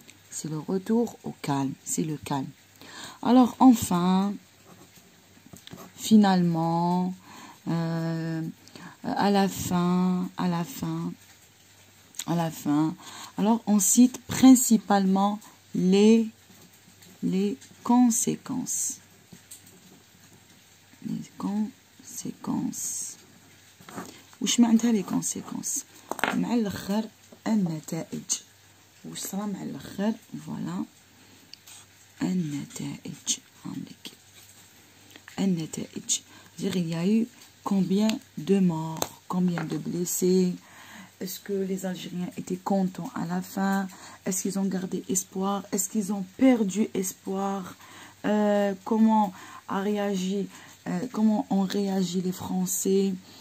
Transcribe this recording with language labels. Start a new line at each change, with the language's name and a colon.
French: C'est le retour au calme, c'est le calme. Alors enfin, finalement, à la fin, alors on cite principalement les conséquences. Les conséquences.
Arabic: وش معناتها les conséquences؟ مع الآخر النتائج. وش صرا مع الآخر؟ فوالا النتائج. عندك النتائج.
French: C'est-à-dire il y a eu combien de morts, combien de blessés. Est-ce que les Algériens étaient contents à la fin? Est-ce qu'ils ont gardé espoir? Est-ce qu'ils ont perdu espoir? Comment ont réagi les Français?